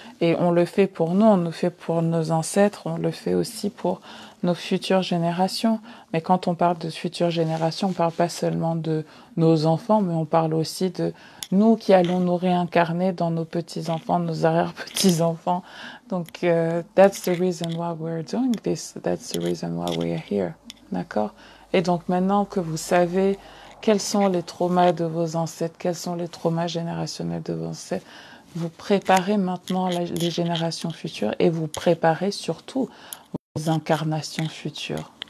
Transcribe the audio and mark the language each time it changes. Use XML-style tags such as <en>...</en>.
<fr>Et on le fait pour nous, on le fait pour nos ancêtres, on le fait aussi pour nos futures générations. Mais quand on parle de futures générations, on ne parle pas seulement de nos enfants, mais on parle aussi de nous qui allons nous réincarner dans nos petits-enfants, nos arrière-petits-enfants.</fr> <en>Donc, that's the reason why we're doing this. That's the reason why we're here.</en> <fr>D'accord? Et donc, maintenant que vous savez quels sont les traumas de vos ancêtres, quels sont les traumas générationnels de vos ancêtres, vous préparez maintenant les générations futures et vous préparez surtout vos incarnations futures.</fr>